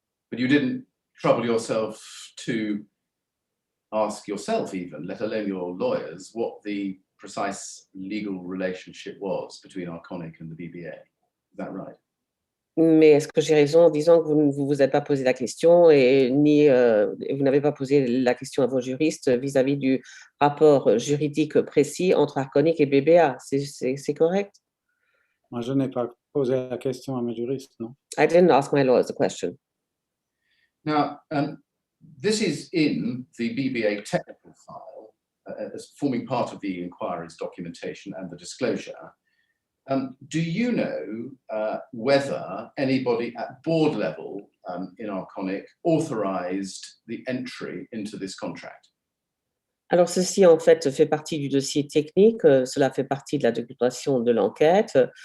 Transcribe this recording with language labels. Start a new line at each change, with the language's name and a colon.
English: But you didn't trouble yourself to ask yourself even, let alone your lawyers, what the precise legal relationship was between Arconic and the BBA. Is that right?
French: Mais est-ce que j'ai raison en disant que vous ne vous êtes pas posé la question et vous n'avez pas posé la question à vos juristes vis-à-vis du rapport juridique précis entre Arconic et BBA? C'est correct? Moi, je n'ai pas posé la question à mes juristes, non.
English: I didn't ask my lawyers the question. Now, this is in the BBA technical file as forming part of the inquiry's documentation and the disclosure. Do you know whether anybody at board level in Arconic authorized the entry into this contract?
French: Alors, ceci, en fait, fait partie du dossier technique. Cela fait partie de la documentation de l'enquête.